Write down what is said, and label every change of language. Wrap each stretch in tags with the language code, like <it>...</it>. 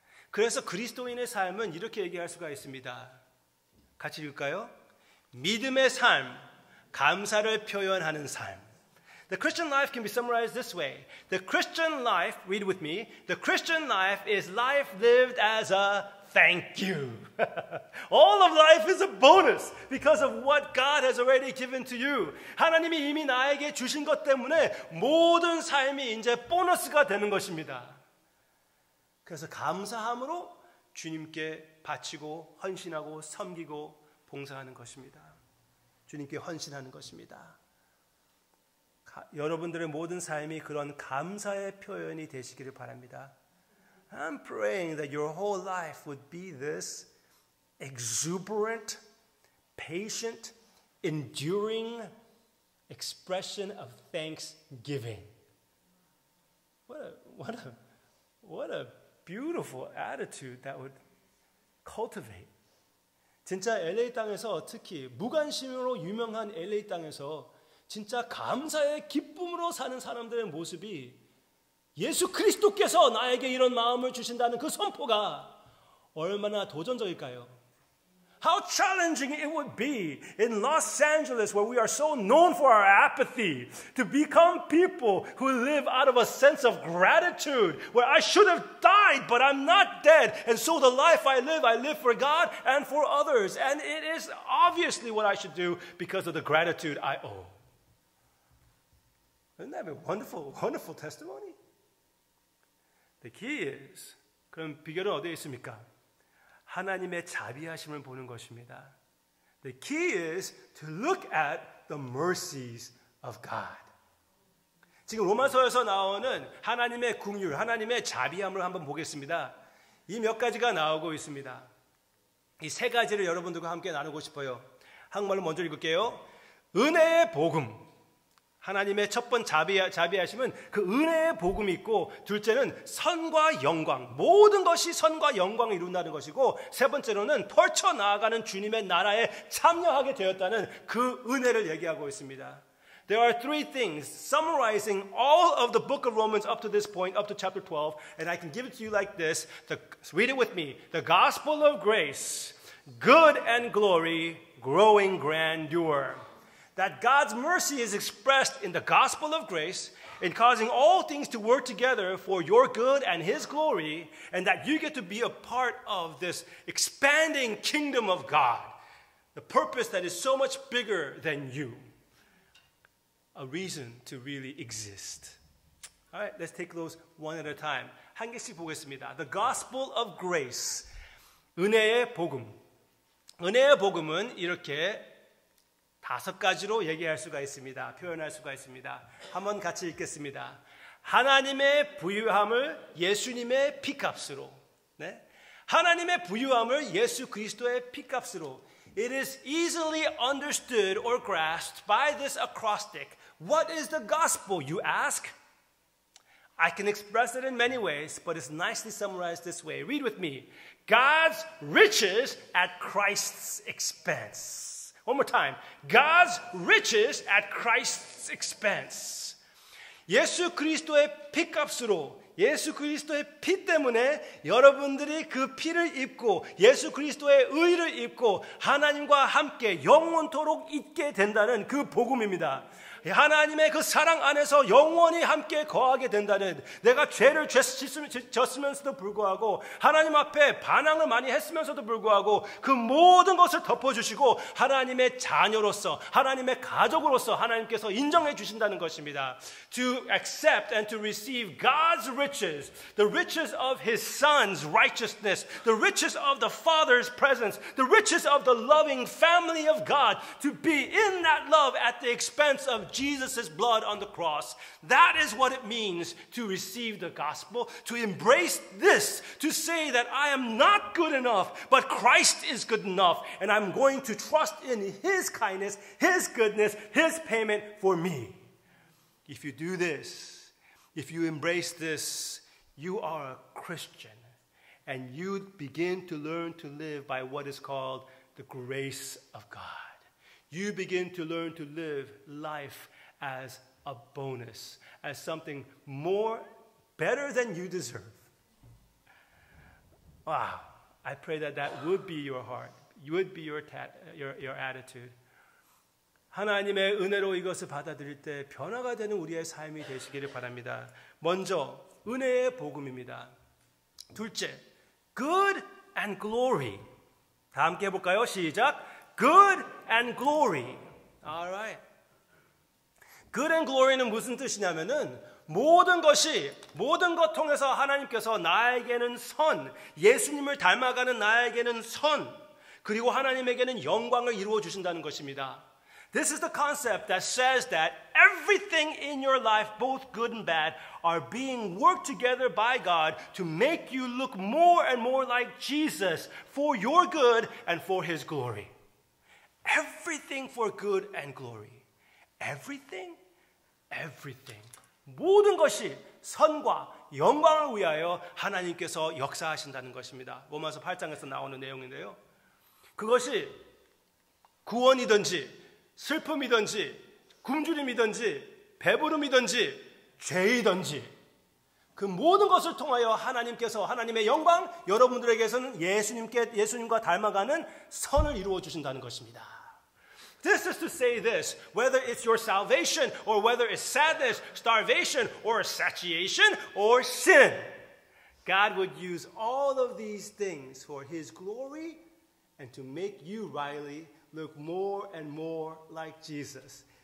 <ko>그래서 그리스도인의 삶은 이렇게 얘기할 수가 있습니다. 같이 읽을까요? 믿음의 삶, 감사를 표현하는 삶.</ko> <en>The Christian life can be summarized this way. The Christian life, read with me, the Christian life is life lived as a thank you. All of life is a bonus because of what God has already given to you.</en> <ko>하나님이 이미 나에게 주신 것 때문에 모든 삶이 이제 보너스가 되는 것입니다. 그래서 감사함으로 주님께 바치고 헌신하고 섬기고 봉사하는 것입니다. 주님께 헌신하는 것입니다. 여러분들의 모든 삶이 그런 감사의 표현이 되시기를 바랍니다.</ko> <en>I'm praying that your whole life would be this exuberant, patient, enduring expression of thanksgiving. What a beautiful attitude that would cultivate.</en> <ko>진짜 LA 땅에서 특히 무관심으로 유명한 LA 땅에서 진짜 감사의 기쁨으로 사는 사람들의 모습이 예수 그리스도께서 나에게 이런 마음을 주신다는 그 선포가 얼마나 도전적일까요?</ko> <en>How challenging it would be in Los Angeles, where we are so known for our apathy, to become people who live out of a sense of gratitude, where I should have died, but I'm not dead. And so the life I live for God and for others. And it is obviously what I should do because of the gratitude I owe. Isn't that a wonderful, wonderful testimony? The key is,</en> <ko>그럼 비결은 어디에 있습니까? 하나님의 자비하심을 보는 것입니다.</ko> <en>The key is to look at the mercies of God.</en> <ko>지금 로마서에서 나오는 하나님의 긍휼, 하나님의 자비함을 한번 보겠습니다. 이 몇 가지가 나오고 있습니다. 이 세 가지를 여러분들과 함께 나누고 싶어요. 한국말로 먼저 읽을게요. 은혜의 복음. 하나님의 첫 번 자비하심은 그 은혜의 복음이 있고, 둘째는 선과 영광. 모든 것이 선과 영광을 이룬다는 것이고, 세 번째로는 펼쳐나아가는 주님의 나라에 참여하게 되었다는 그 은혜를 얘기하고 있습니다.</ko> <en>There are three things summarizing all of the book of Romans up to this point, up to chapter 12, and I can give it to you like this. Read it with me. The gospel of grace, good and glory, growing grandeur. That God's mercy is expressed in the gospel of grace in causing all things to work together for your good and His glory, and that you get to be a part of this expanding kingdom of God, the purpose that is so much bigger than you. A reason to really exist. All right, let's take those one at a time.</en> <ko>한 개씩 보겠습니다.</ko> <en>The gospel of grace.</en> <ko>은혜의 복음. 은혜의 복음은 이렇게 5가지로 얘기할 수가 있습니다. 표현할 수가 있습니다. 한번 같이 읽겠습니다. 하나님의 부유함을 예수님의 피값으로. 네? 하나님의 부유함을 예수 그리스도의 피값으로.</ko> <en>It is easily understood or grasped by this acrostic. What is the gospel, you ask? I can express it in many ways, but it's nicely summarized this way. Read with me. God's riches at Christ's expense. One more time. God's riches at Christ's expense.</en> <ko>예수 그리스도의 피값으로, 예수 그리스도의 피 때문에 여러분들이 그 피를 입고 예수 그리스도의 의를 입고 하나님과 함께 영원토록 있게 된다는 그 복음입니다. 하나님의 그 사랑 안에서 영원히 함께 거하게 된다는, 내가 죄를 졌으면서도 불구하고 하나님 앞에 반항을 많이 했으면서도 불구하고 그 모든 것을 덮어주시고 하나님의 자녀로서, 하나님의 가족으로서 하나님께서 인정해 주신다는 것입니다.</ko> <en>To accept and to receive God's riches, the riches of His Son's righteousness, the riches of the Father's presence, the riches of the loving family of God, to be in that love at the expense of Jesus' blood on the cross. That is what it means to receive the gospel, to embrace this, to say that I am not good enough, but Christ is good enough, and I'm going to trust in His kindness, His goodness, His payment for me. If you do this, if you embrace this, you are a Christian, and you begin to learn to live by what is called the grace of God. You begin to learn to live life as a bonus, as something more, better than you deserve. Wow, I pray that that would be your heart, would be your attitude.</en> <ko>하나님의 은혜로 이것을 받아들일 때 변화가 되는 우리의 삶이 되시기를 바랍니다. 먼저 은혜의 복음입니다. 둘째,</ko> <en>good and glory.</en> <ko>다 함께 해볼까요? 시작.</ko> <en>Good and glory. All right. Good and glory</en> <ko>는 무슨 뜻이냐면은 모든 것 통해서 하나님께서 나에게는 선, 예수님을 닮아가는 나에게는 선, 그리고 하나님에게는 영광을 이루어 주신다는 것입니다.</ko> <en>This is the concept that says that everything in your life, both good and bad, are being worked together by God to make you look more and more like Jesus for your good and for His glory. Everything for good and glory. Everything? Everything.</en> <ko>모든 것이 선과 영광을 위하여 하나님께서 역사하신다는 것입니다. 로마서 8장에서 나오는 내용인데요. 그것이 구원이든지 슬픔이든지 굶주림이든지 배부름이든지 죄이든지 그 모든 것을 통하여 하나님께서 하나님의 영광, 여러분들에게서는 예수님과 닮아가는 선을 이루어 주신다는 것입니다.</ko> <en>This is to say this, whether it's your salvation or whether it's sadness, starvation, or satiation, or sin. God would use all of these things for His glory and to make you, Riley, look more and more like Jesus.</en>